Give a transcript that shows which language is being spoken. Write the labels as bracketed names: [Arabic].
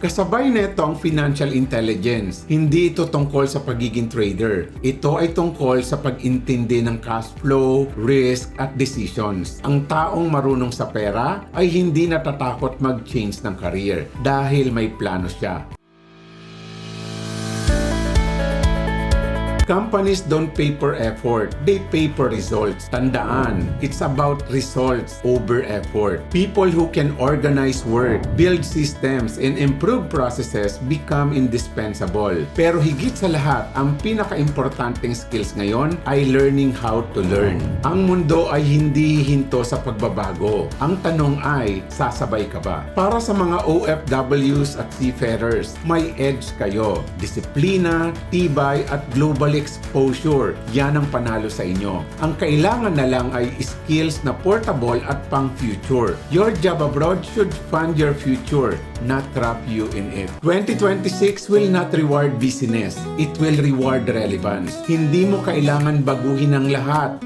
[Filipino] Kasabay nito ang financial intelligence. Hindi ito tungkol sa pagiging trader. Ito ay tungkol sa pag-intindi ng cash flow, risk at decisions. Ang taong marunong sa pera ay hindi natatakot mag-change ng career dahil may plano siya. [English] Companies don't pay for effort, they pay for results. [Filipino] Tandaan, [English] it's about results over effort. People who can organize work, build systems, and improve processes become indispensable. [Filipino] Pero higit sa lahat, ang pinaka-importanting skills ngayon ay [English] learning how to learn. [Filipino] Ang mundo ay hindi hinto sa pagbabago. Ang tanong ay, sasabay ka ba? Para sa mga OFWs at seafarers, may edge kayo. Disiplina, tibay at global exposure, yan ang panalo sa inyo. Ang kailangan na lang ay skills na portable at pang-future. [English] Your job abroad should fund your future, not trap you in it. 2026 will not reward business. It will reward relevance. [Filipino] Hindi mo kailangan baguhin ang lahat.